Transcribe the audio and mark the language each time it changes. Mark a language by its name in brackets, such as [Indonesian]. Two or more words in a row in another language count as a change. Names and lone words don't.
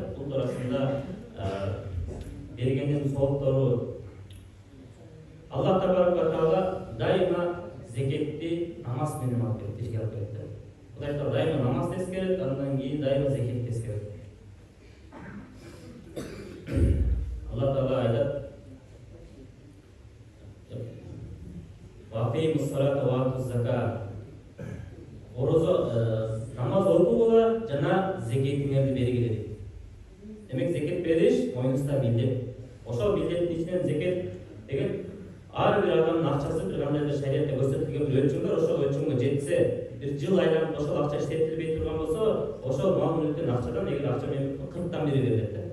[Kyrgyz] Бул туурасында бергендин сооптору Аллах Таала дайыма зекетти намаз менен алып келет, бизге алып келет. Кудай Таала дайыма намаз тескерет, андан кийин дайыма зекет тескерет. Аллах Таала айтат: [Arabic] "وأقيموا الصلاة وآتوا الزكاة". [Kyrgyz] Орозо намаз окугула жана зекетиңерди бергиле дейт. Демек зекет бериш мойнубузда милдет. Ошол милдеттин ичинен зекет деген ар бир адамдын акчасы бир кандайдыр шариатта көрсөтүлгөн бир өлчөм бар. Ошол өлчөмгө жетсе, бир жыл айланып ошол акча иштетилбей турган болсо, ошол мал мүлктүн акчадан эгер акча менен 40тан бири берилет да.